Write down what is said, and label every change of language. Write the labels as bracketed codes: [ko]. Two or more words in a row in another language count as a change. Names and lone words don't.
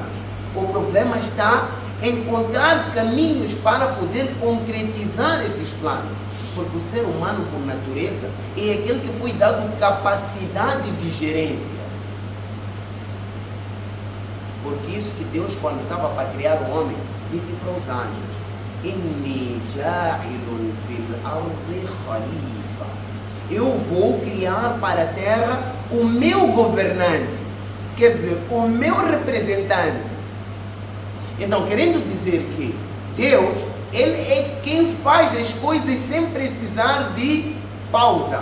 [pt] O problema está em encontrar caminhos para poder concretizar esses planos. Porque o ser humano, por natureza, é aquele que foi dado capacidade de gerência. Porque isso que Deus, quando estava para criar o homem, disse para os anjos: [ar] إني جاعل في الأرض خليفة. [pt] Eu vou criar para a terra o meu governante. Quer dizer, o meu representante. Então, querendo dizer que Deus, Ele é quem faz as coisas sem precisar de pausa.